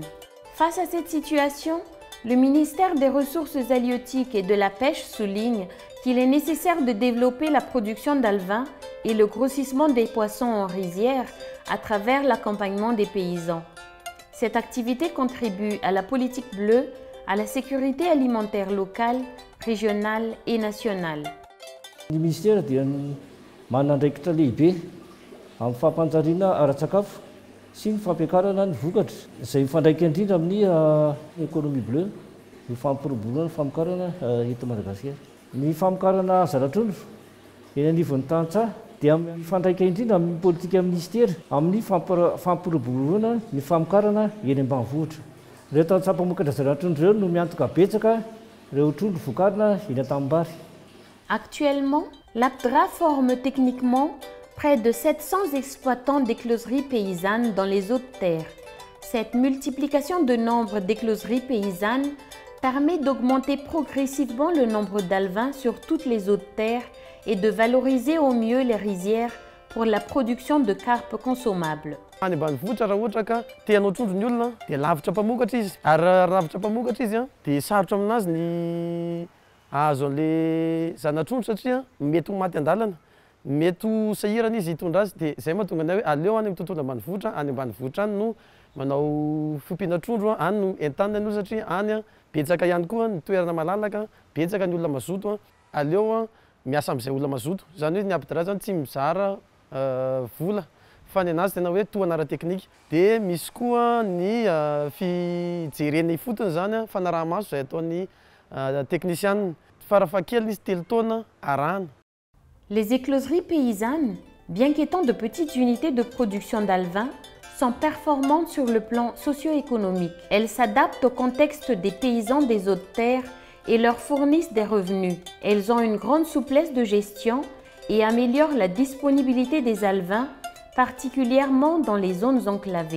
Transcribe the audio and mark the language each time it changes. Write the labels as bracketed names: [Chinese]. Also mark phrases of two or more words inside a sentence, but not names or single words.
[French] Face à cette situation, le ministère des Ressources halieutiques et de la Pêche souligne qu'il est nécessaire de développer la production d'alevins et le grossissement des poissons en rizière à travers l'accompagnement des paysans. Cette activité contribue à la politique bleue, à la sécurité alimentaire locale, régionale et nationale. [Malagasy] Ny ministera dia manandraikitra lehibe amin'ny fampanjariana ara-tsakafo sy ny fampiakarana ny vokatra izay mifandraika indrindra amin'ny [French] économie bleue [Malagasy] ny fampiroboroana ny famokarana eto Madagasikara. Ny famokarana zana-trondro eny anivon'ny tantsaha dia mifandraika indrindra amin'ny politika ministera amin'ny fampiroboroana ny famokarana eny ambanivohitra. Ireo tantsaha mpamokatra zana-trondro ireo no miantoka betsaka ireo trondro vokarina eny an-tanimbary. [French] Actuellement, l'APDRA forme techniquement près de 700 exploitants d'écloseries paysannes dans les eaux de terre. Cette multiplication de nombre d'écloseries paysannes permet d'augmenter progressivement le nombre d'alevins sur toutes les eaux de terre et de valoriser au mieux les rizières pour la production de carpes consommables. [Malagasy] Any ambanivohitra raha ohatra ka te-hanao trondro ny olona dia lavitra mpamokatra izy. Ary raha lavitra mpamokatra izy dia sarotra aminazy ny ahazo an'ilay zana-trondro satria mety ho maty an-dalana, mety ho sahirana izy hitondra azy. Dia izay mahatonga anay hoe aleo any amin'ny tontolo ambanivohitra, any ambanivohitra any no manao fiompiana trondro, any no entanina ny olona satria any betsaka ihany koa ny toerana malalaka, betsaka ny olona mazoto. Aleo miasa amin'izay olona mazoto. Zany hoe ny APDRA zany tsy mizara vola fa ny anazy tena hoe tohana ara-teknika. Dia misy koa ny fijerena ifotony zany fanaraha-maso izay ataon'ny technicienne. Farafahakeliny izy 3 taona arahana. [French] Les écloseries paysannes, bien qu'étant de petites unités de production d'alevins, sont performantes sur le plan socio-économique. Elles s'adaptent au contexte des paysans des eaux de terre et leur fournissent des revenus. Elles ont une grande souplesse de gestion et améliorent la disponibilité des alevins, particulièrement dans les zones enclavées.